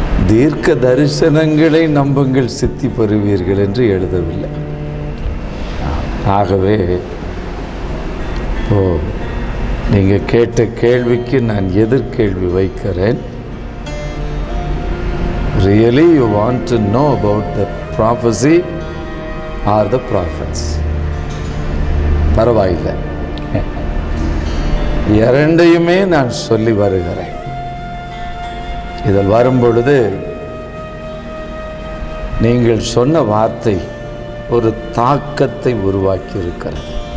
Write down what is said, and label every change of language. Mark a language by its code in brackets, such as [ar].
[ta] தீர்க்க தரிசனங்களை நம்புங்கள், சித்தி பெறுவீர்கள் என்று எழுதவில்லை. ஆகவே நீங்கள் கேட்ட கேள்விக்கு நான் எதிர்கேள்வி வைக்கிறேன். [en] Really you want to know about the prophecy or the prophets? [ta] பரவாயில்லை, இரண்டையுமே நான் சொல்லி வருகிறேன். இதில் வரும்பொழுது நீங்கள் சொன்ன வார்த்தை ஒரு தாக்கத்தை உருவாக்கி இருக்கிறது.